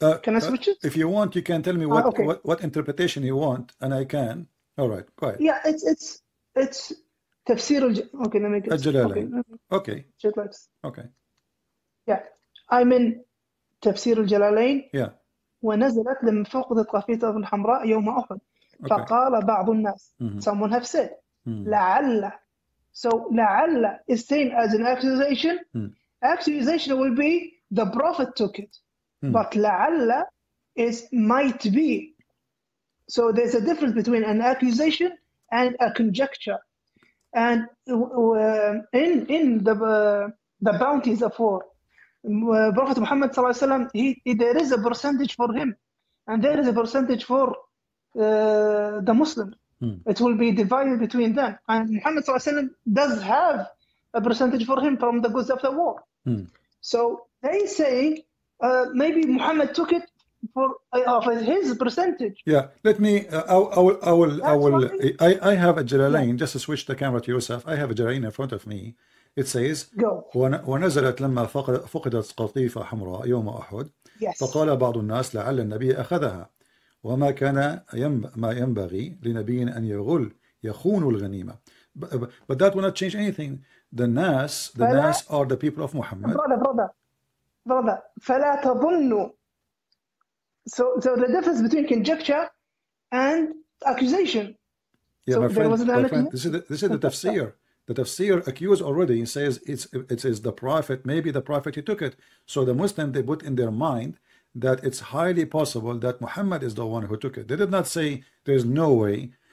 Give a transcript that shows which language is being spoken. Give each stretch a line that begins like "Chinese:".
English: Can I switch it? If you want, you can tell me what interpretation you want, and I can. All right, go ahead. Yeah, it's tafsir. Okay, let me get الجلالين. Okay. Okay. Yeah, I'm in تفسير الجلالين. Yeah.
Arabic: ونزلت لما فقد القافية الحمراء يوم أحد. فقال بعض الناس.
English: Someone have said.
Arabic: لعل.
English: So لعل is seen as an accusation. Accusation will be the prophet took it. But لعل is might be. So there's a difference between an accusation and a conjecture. And in the bounties of war, Prophet Muhammad sallallahu alaihi wasallam, there is a percentage for him, and there is a percentage for the Muslim. It will be divided between them, and Muhammad sallallahu alaihi wasallam does have a percentage for him from the goods of the war. So they saying maybe Muhammad took it for his percentage. Yeah, let me. I have a Jalalain. Just to switch the camera to yourself. I have a Jalalain in front of me. It says
Arabic: ونزلت لما فقدت قطيفة حمراء يوم أحد فقال بعض الناس لعل النبي أخذها وما كان ما ينبغي لنبي أن يخون الغنيمة.
English: But that will not change anything. The Nas are the people of Muhammad. Brother,
Arabic: فلا تظنوا.
English: So the difference between conjecture and accusation. Yeah, so my friend, this is the tafsir. The tafsir accused already says it is the prophet, maybe the prophet he took it. So the Muslim, they put in their mind that it's highly possible that Muhammad is the one who took it. They did not say there's no way.